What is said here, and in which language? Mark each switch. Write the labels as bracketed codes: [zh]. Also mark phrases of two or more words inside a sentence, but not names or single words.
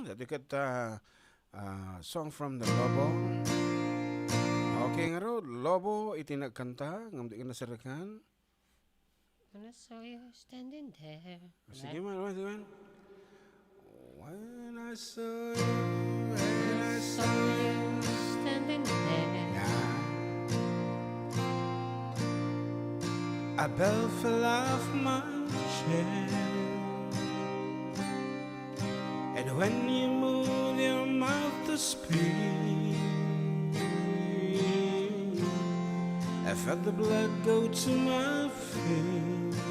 [en] Dati song from the Lobo. [ilo] Okay nga ro, Lobo, itinagkanta, ngamdi ka nasarakan. [en] When I saw you standing there. [ilo] Sige man, sige man. [en] When I saw you Standing there. Yeah. A bell fell off my chair, and when you move your mouth to speak, I felt the blood go to my feet.